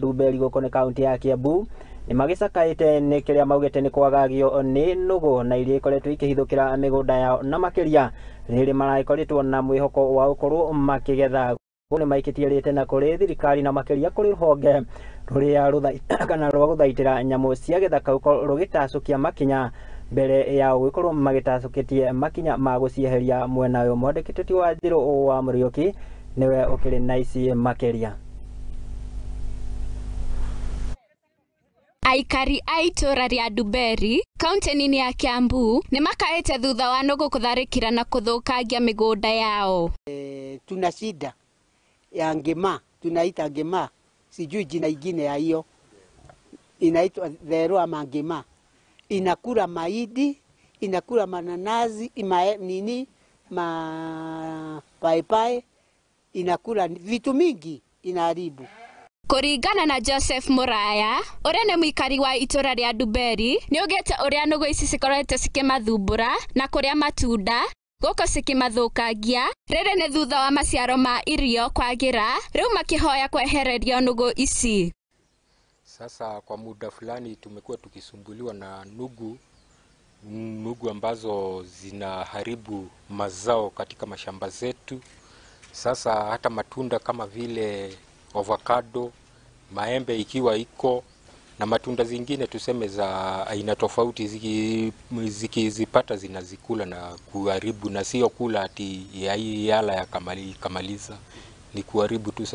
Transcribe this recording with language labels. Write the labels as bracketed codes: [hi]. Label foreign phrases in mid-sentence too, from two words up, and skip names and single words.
[ki] Ndumberi gukone kaunti ya Kiambu ni magicakaite ni kiria maugite ni kwagagio ni nugu na iria ikoretwo ikihithukira migunda yao na makiria riri maraikoretwo na mwihoko wa ukorwo makigetha ni maikitie rite na kuri thirikari na makiria kuri ruhonge ruria ruthaitira kana rwa guthaitira nyamu cia githaka uko rugitacukia makinya mbere ya gukorwo magitacukitie makinya ma gucieheria mwena uyu mwandikiteti wa Njiro wa Murioki niwe ukiri na ici makiria. Aikari a ITURA ria Ndumberi kaunti-ini ya Kiambu ni makaete thutha wa Nugu kutharikira na kuthukangia migunda yao. [sw] Tuna shida ya ngema, tunaita ngema, sijui jina ingine ya hiyo, inaitwa dhero ama ngema. Inakula mahindi, inakula mananazi, paipai, inakula vitu mingi, inaharibu. [ki] Kuringana na Joseph Muraya, uria ni muikari wa ITURA ria Ndumberi, ni ugete uria nugu ici cikorete cikimathumbura na kuria matunda goko cikimathukangia. Riri ni thutha wa maciaro ma irio kwagira, riu makihoya kwehererio nugu ici. [sw] Sasa kwa muda fulani tumekuwa tukisumbuliwa na nugu ambazo zinaharibu mazao katika mashamba zetu. Sasa hata matunda kama vile avocado, maembe ikiwa iko na matunda zingine tuseme za aina tofauti zikizipata zinazikula na kuharibu, na sio kula ati yala ya kamaliza, ni kuharibu tu.